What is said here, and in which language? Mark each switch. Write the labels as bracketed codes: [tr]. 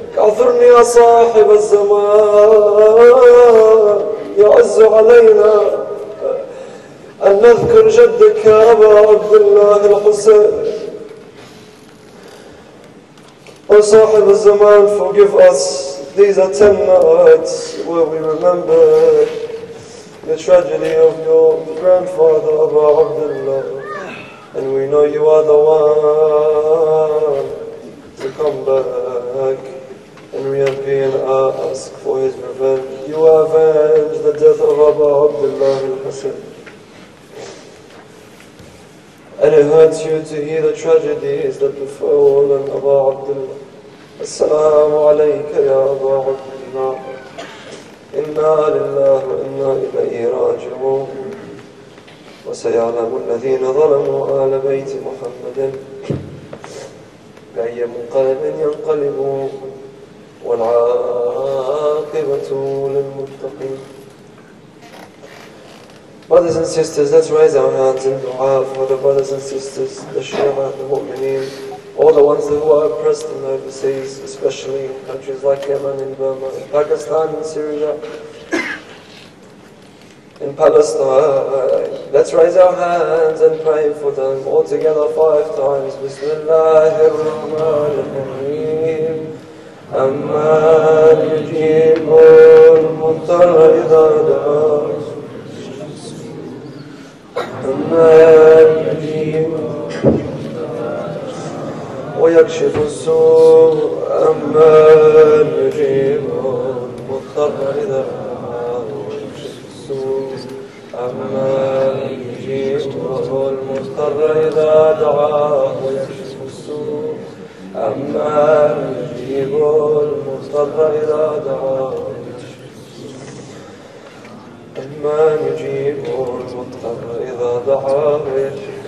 [ar] اعذرني يا صاحب الزمان، يعز علينا أن نذكر جدك يا أبا عبد الله الحسين. [en] O صاحب الزمان, forgive us. These are 10 nights where we remember the tragedy of your grandfather Abu Abdullah, and we know you are the one to come back and reappear and ask for his revenge. You avenge the death of Abu Abdullah al-Hussein, and it hurts you to hear the tragedies that befall Abu Abdullah. [ar] Assalamu alayka ya Abu Abdullah. Inna lillahi wa inna ilayhi raji'un. وسيعلم الذين ظلموا آل بيت محمد بأي منقلب ينقلبون والعاقبة للمتقين. [en] Brothers and sisters, let's raise our hands in dua for the brothers and sisters, the Shia, the Mu'mineen, all the ones who are oppressed in the overseas, especially in countries like Yemen, in Burma, in Pakistan, in Syria, in Palestine. Let's raise our hands and pray for them all together 5 times. [ar] Bismillahir Rahmanir Rahim. Amman yujibul mudtarra idha da'a. Amman yujibul ويكشف السوء. أمن يجيب المضطر إذا دعاه ويكشف السوء. أمن يجيب المضطر إذا دعاه ويكشف السوء. أمن يجيب المضطر إذا دعاه أمن يجيب المضطر إذا دعاه ويكشف.